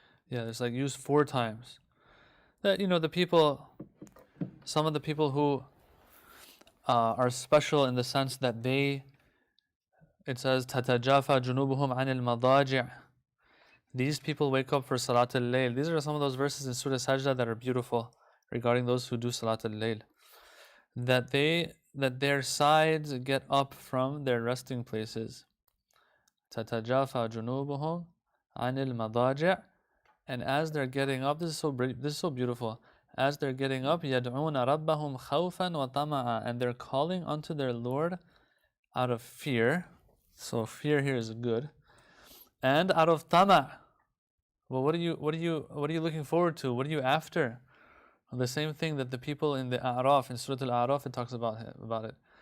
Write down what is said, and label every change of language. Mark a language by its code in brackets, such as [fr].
[en] Yeah, it's like used 4 times. That the people, some of the people who are special in the sense that it says [ar] تتجافى جنوبهم عن المضاجع. [en] These people wake up for Salat al-Layl. These are some of those verses in Surah Sajda that are beautiful regarding those who do Salat al-Layl. That their sides get up from their resting places. [ar] تتجافى جنوبهم عن المضاجع. [en] And as they're getting up, this is so beautiful. As they're getting up, [ar] يدعون ربهم خوفا وطمعا. [en] And they're calling unto their Lord out of fear. So fear here is good. And out of tama'. Well, what are you looking forward to? What are you after? The same thing that the people in the A'raf, in Surah Al-A'raf, it talks about it.